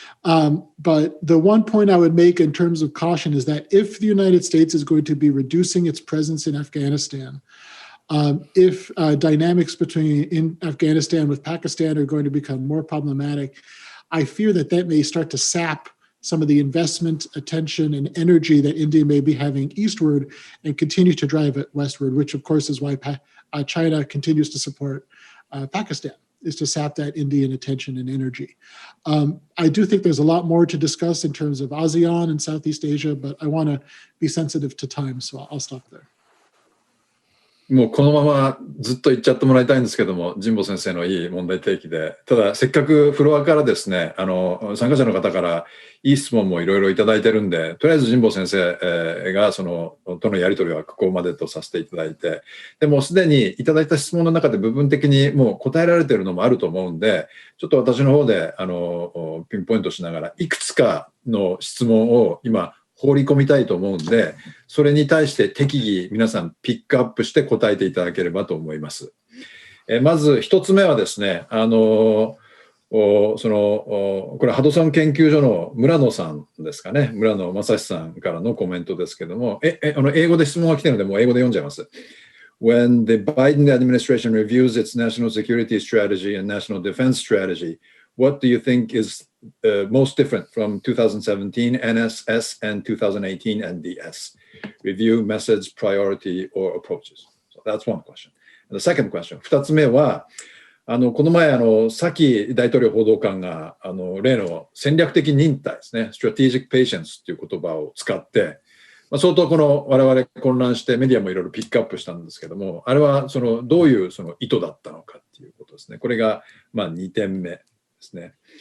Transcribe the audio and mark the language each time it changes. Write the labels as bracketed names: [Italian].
[English] But the one point I would make in terms of caution is that if the United States is going to be reducing its presence in Afghanistan, if dynamics in Afghanistan with Pakistan are going to become more problematic, I fear that may start to sap some of the investment, attention, and energy that India may be having eastward and continue to drive it westward, which of course is why China continues to support Pakistan, is to sap that Indian attention and energy. I do think there's a lot more to discuss in terms of ASEAN and Southeast Asia, but I want to be sensitive to time, so I'll stop there. [Japanese] もうこのままずっと言っちゃってもらいたいんですけども、神保先生のいい問題提起で、ただせっかくフロアからですね、参加者の方からいい質問もいろいろいただいてるんで、とりあえず神保先生がとのやり取りはここまでとさせていただいて、でもすでにいただいた質問の中で部分的にもう答えられてるのもあると思うんで、ちょっと私の方でピンポイントしながらいくつかの質問を今放り込みたいと思うんで、それに対して適宜皆さんピックアップして答えていただければと思います。まず一つ目はですね、これハドソン研究所の村野さんですかね、村野正史さんからのコメントですけども、英語で質問が来てるのでもう英語で読んじゃいます。 [English] When the Biden administration reviews its national security strategy and national defense strategy, what do you think is most different from 2017 NSS and 2018 NDS? Review, methods, priority, or approaches. So that's one question. And the second question. [Japanese] 二つ目は、この前、サキ大統領報道官が、例の戦略的忍耐ですね、strategic patience という言葉を使って、相当我々混乱してメディアもいろいろピックアップしたんですけども、あれはどういう意図だったのかっていうことですね。これが、2点目ですね。